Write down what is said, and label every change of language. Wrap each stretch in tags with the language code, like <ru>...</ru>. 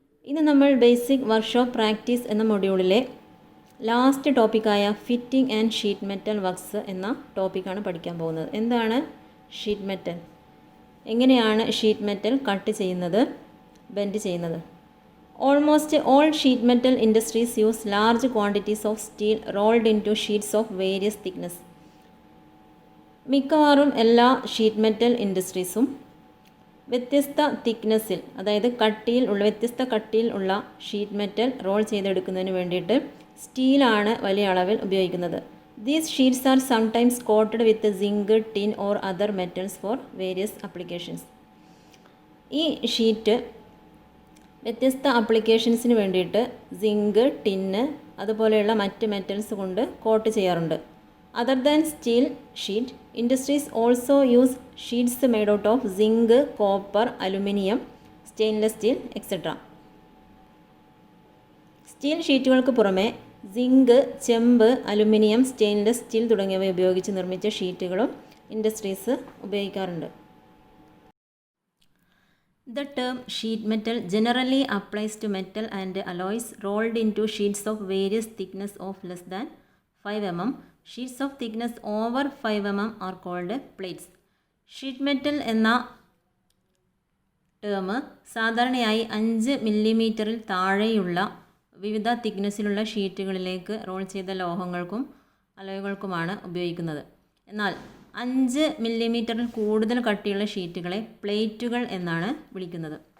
<ml>ഇന്ന് നമ്മൾ basic workshop practice എന്ന മൊഡ്യൂളിലെ last ടോപ്പിക്കായ fitting and sheet metal works എന്ന ടോപ്പിക്കാണ് പഠിക്കാൻ പോകുന്നത്. എന്താണ് ഷീറ്റ് മെറ്റൽ? എങ്ങനെയാണ് ഷീറ്റ് മെറ്റൽ കട്ട് ചെയ്യുന്നത്, ബെൻഡ് ചെയ്യുന്നത്?</ml> <en>Almost all sheet metal industries use large quantities of steel rolled into sheets of various thickness.</en> <ml>മിക്കവാറും എല്ലാ ഷീറ്റ് മെറ്റൽ ഇൻഡസ്ട്രീസും വ്യത്യസ്ത തിക്നെസ്സിൽ, അതായത് വ്യത്യസ്ത കട്ടിയിൽ ഉള്ള ഷീറ്റ് മെറ്റൽ റോൾ ചെയ്തെടുക്കുന്നതിന് വേണ്ടിയിട്ട് സ്റ്റീലാണ് വലിയ അളവിൽ ഉപയോഗിക്കുന്നത്.</ml> <en>These sheets are sometimes coated with zinc, tin or other metals for various applications.</en> <ml>ഈ ഷീറ്റ് വ്യത്യസ്ത ആപ്ലിക്കേഷൻസിന് വേണ്ടിയിട്ട് സിങ്ക്, ടിന്ന് അതുപോലെയുള്ള മറ്റ് മെറ്റൽസ് കൊണ്ട് കോട്ട് ചെയ്യാറുണ്ട്.</ml> <en>Other than steel sheet, industries also use sheets made out of zinc, copper, aluminium, stainless steel etcetera.</en> <ml>Steel ഷീറ്റുകൾക്ക് പുറമെ zinc, ചെമ്പ്, aluminium, stainless steel തുടങ്ങിയവ ഉപയോഗിച്ച് നിർമ്മിച്ച ഷീറ്റുകളും ഇൻഡസ്ട്രീസ് ഉപയോഗിക്കാറുണ്ട്.</ml> <en>The term sheet metal generally applies to metal and alloys rolled into sheets of various thickness of less than 5 mm. Sheets of thickness over 5 mm are called plates.</en> <ml>Sheet metal എന്ന term സാധാരണയായി 5 മില്ലിമീറ്ററിൽ താഴെയുള്ള വിവിധ തിക്നെസ്സിലുള്ള ഷീറ്റുകളിലേക്ക് role ചെയ്ത ലോഹങ്ങൾക്കും അലോയ്കൾക്കുമാണ് ഉപയോഗിക്കുന്നത്. എന്നാൽ 5 മില്ലിമീറ്ററിൽ കൂടുതൽ കട്ടിയുള്ള ഷീറ്റുകളെ പ്ലേറ്റുകൾ എന്നാണ് വിളിക്കുന്നത്.</ml>